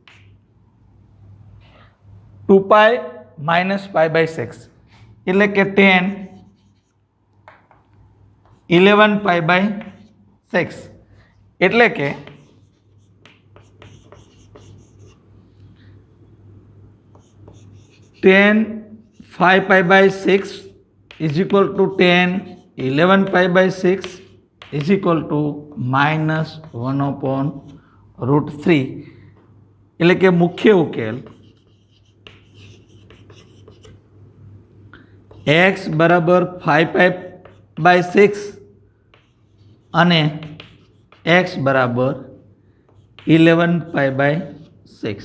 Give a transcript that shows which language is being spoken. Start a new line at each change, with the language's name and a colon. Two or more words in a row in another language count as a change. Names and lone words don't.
English: 2 pi minus pi by 6
Gujarati: એટલે કે
English: 10 11 pi by 6
Gujarati: એટલે કે
English: 10 5 pi by 6 is equal to 10 11 pi by 6 is equal to minus
Gujarati: 1/√3 એટલે કે મુખ્ય ઉકેલ x બરાબર 5
English: pi by
Gujarati: 6 અને x બરાબર 11
English: pi by
Gujarati: 6.